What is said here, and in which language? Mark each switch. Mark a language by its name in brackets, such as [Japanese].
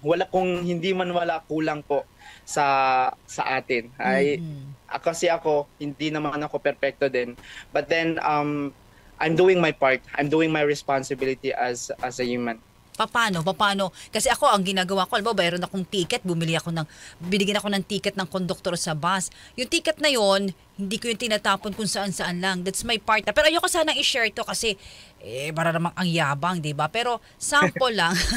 [Filipino] Wala, kung hindi man wala, kulang po sa atin. Kasi ako, hindi naman ako perfecto din. [English] But then, I'm doing my part. I'm doing my responsibility as a human. [Filipino] Paano? Kasi ako, ang ginagawa ko, alam mo, bayron akong ticket, binigyan ako ng ticket ng konduktor sa bus. Yung ticket na yon, hindi ko yung tinatapon kung saan-saan lang. [English] That's my part. [Filipino] Pero ayoko sanang i-share to kasi, para namang ang yabang, di ba? Pero sample lang.